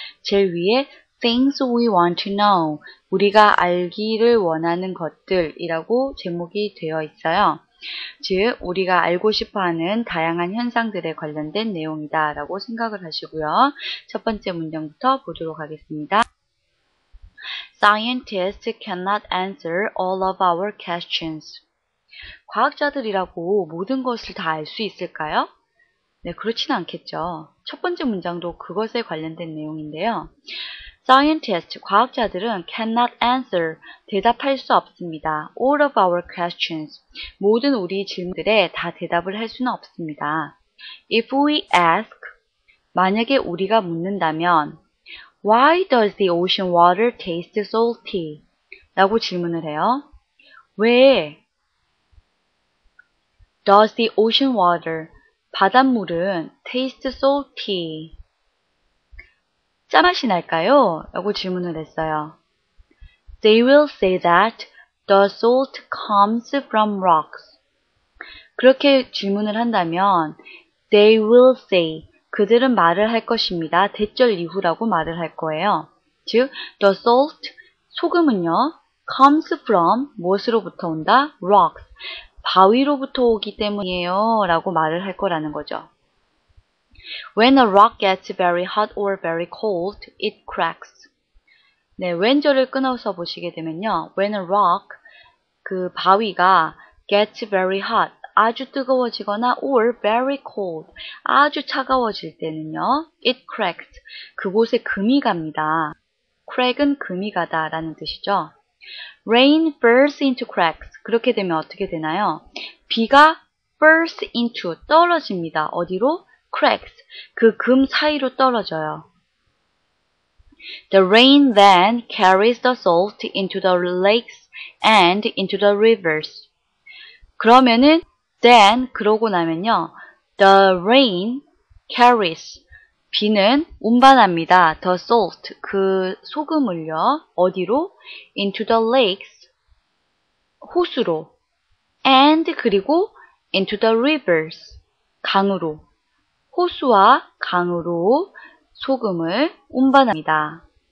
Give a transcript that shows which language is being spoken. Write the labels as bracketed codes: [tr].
[ko] 제일 위에 [en] Things we want to know, [ko] 우리가 알기를 원하는 것들이라고 제목이 되어 있어요. 즉, 우리가 알고 싶어하는 다양한 현상들에 관련된 내용이다 라고 생각을 하시고요. 첫 번째 문장부터 보도록 하겠습니다. [en] Scientists cannot answer all of our questions. [ko] 과학자들이라고 모든 것을 다 알 수 있을까요? 네, 그렇지는 않겠죠. 첫 번째 문장도 그것에 관련된 내용인데요. Scientists, 과학자들은 [en] cannot answer, [ko] 대답할 수 없습니다. [en] All of our questions, [ko] 모든 우리 질문들에 다 대답을 할 수는 없습니다. [en] If we ask, [ko] 만약에 우리가 묻는다면 [en] Why does the ocean water taste salty? [ko] 라고 질문을 해요. 왜 [en] does the ocean water, [ko] 바닷물은 [en] taste salty, [ko] 짠맛이 날까요? 라고 질문을 했어요. [en] They will say that the salt comes from rocks. [ko] 그렇게 질문을 한다면 [en] they will say, [ko] 그들은 말을 할 것입니다. 대절 이후라고 말을 할 거예요. 즉, [en] the salt, [ko] 소금은요, [en] comes from, [ko] 무엇으로부터 온다? rocks, 바위로부터 오기 때문이에요 라고 말을 할 거라는 거죠. [en] When a rock gets very hot or very cold, it cracks. [ko] 네, when절을 끊어서 보시게 되면요. [en] When a rock, [ko] 그 바위가 [en] gets very hot, [ko] 아주 뜨거워지거나 [en] or very cold, [ko] 아주 차가워질 때는요. [en] It cracks. [ko] 그곳에 금이 갑니다. crack은 금이 가다 라는 뜻이죠. [en] Rain falls into cracks. [ko] 그렇게 되면 어떻게 되나요? 비가 [en] falls into, [ko] 떨어집니다. 어디로? cracks. 그 금 사이로 떨어져요. [en] The rain then carries the salt into the lakes and into the rivers. [ko] 그러면은 then, 그러고 나면요. [en] The rain carries, [ko] 비는 운반합니다. [en] The salt, [ko] 그 소금을요. 어디로? [en] Into the lakes, [ko] 호수로. [en] And, [ko] 그리고 [en] into the rivers, [ko] 강으로. 호수와 강으로 소금을 운반합니다.